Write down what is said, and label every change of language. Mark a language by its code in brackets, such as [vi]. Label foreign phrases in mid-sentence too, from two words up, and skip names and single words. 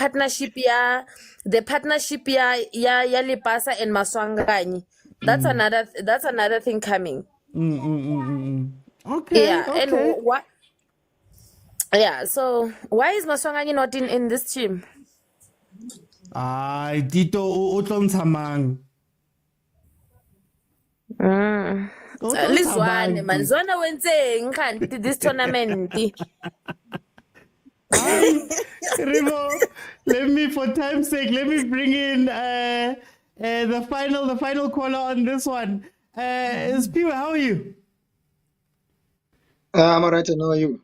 [en] the partnership ya Lipasa and Maswanganyi. That's another thing coming. Okay, Yeah, and okay. what? Yeah, so why is Maswanganyi not in this team? Ay, Tito, [st] o tlo ntsha mang? O tlo ntsha Lizwane mang, [en] man, Tito? [zu] Zwana wenzeng kanti [en] this tournament. Ay, Remo, for time's sake, let me bring in the final caller on this one. Spiwe, how are you? I'm alright, and how are you?